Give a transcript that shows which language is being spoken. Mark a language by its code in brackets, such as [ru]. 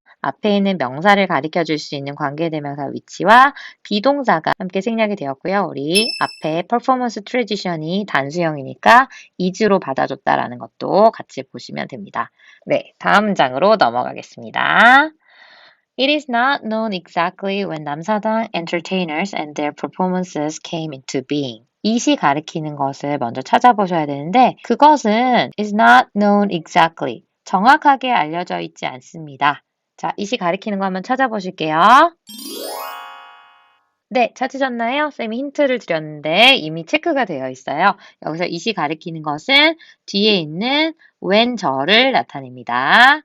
[ko] 앞에 있는 명사를 가리켜 줄 수 있는 관계대명사 which와 비동사가 함께 생략이 되었고요. 우리 앞에 [en] performance tradition [ko] 이 단수형이니까 is로 받아줬다라는 것도 같이 보시면 됩니다. 네, 다음 문장으로 넘어가겠습니다. [en] It is not known exactly when 남사당 entertainers and their performances came into being. [ko] it이 가리키는 것을 먼저 찾아보셔야 되는데 그것은 [en] is not known exactly. [ko] 정확하게 알려져 있지 않습니다. 자, it이 가리키는 거 한번 찾아보실게요. 네, 찾으셨나요? 쌤이 힌트를 드렸는데 이미 체크가 되어 있어요. 여기서 it이 가리키는 것은 뒤에 있는 when절을 나타냅니다.